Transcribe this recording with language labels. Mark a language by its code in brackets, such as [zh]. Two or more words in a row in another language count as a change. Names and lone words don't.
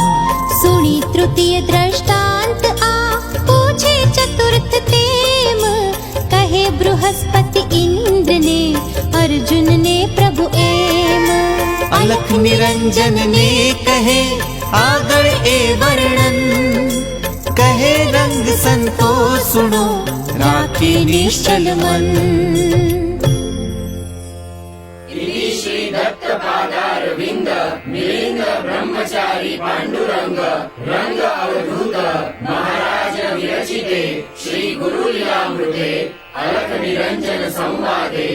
[gu] સુણી તૃતીય દ્રષ્ટાંત આ પૂછે ચતુર્થ તેમ કહે બૃહસ્પતિ ઇન્દ્રને અર્જુનને પ્રભુ એમ અલખ નિરંજનને કહે આગળ એ વર્ણન કહે રંગ સંતો સુણો રાખી નિશ્ચલ મન [sa] श्रीदत्तपादारविन्द मिलिन्द ब्रह्मचारी पाण्डुरङ्ग रङ्ग अवधूत महाराज विरचिते श्री गुरुलीलामृते अलख निरञ्जन संवादे